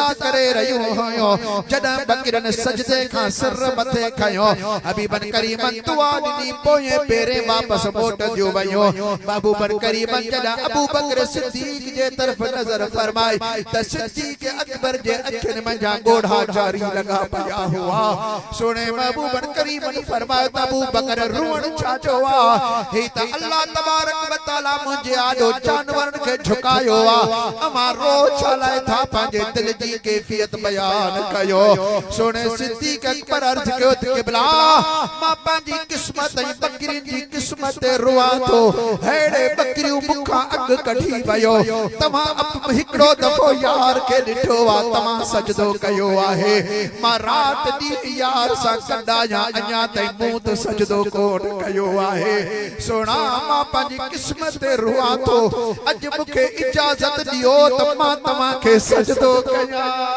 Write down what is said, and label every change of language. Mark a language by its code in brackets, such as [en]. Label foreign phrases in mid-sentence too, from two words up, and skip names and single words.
[sd] करे रहियो हुयो जॾहिं बकरिन सजदे खां सिर मथे खयो हबीबन करीमन दुआ ॾिनी पोइ पेरे वापसि मोटियो वियो महबूबन करीमन जॾहिं अबू बकर सिद्दीक जे तरफ़ नज़र फरमाई त सिद्दीक अकबर जे अखियुनि मंझां गोढ़ा जारी लगा पिया हुआ सुने महबूबन करीमन फरमायो त अबू बकर रोअण छाजो आ ही त अल्लाह [ar] تبارك وتعالى [sd] मुंहिंजे आॾो जानवरनि खे झुकायो आ अमां रो छा लाइ था पंहिंजे दिल जी कैफियत बयान कयो सुने सिद्दीक अकबर अर्ज़ कयो त क़िबला मां पंहिंजी क़िस्मत ऐं बकरियुनि जी क़िस्मत ते रोआं थो हेड़े बकरियूं मूंखां अॻु कढी वियो तव्हां हिकड़ो दफ़ो यार के ॾिठो आ तव्हां सजदो कयो आहे मां रात ॾींहुं यार सां कंदाया अञा ताईं मूं त सजदो कोन कयो आहे सोना मां पंहिंजी क़िस्मत ते रोआं थो अॼु मूंखे इजाज़त ॾियो त मां तव्हां खे सजदो कयां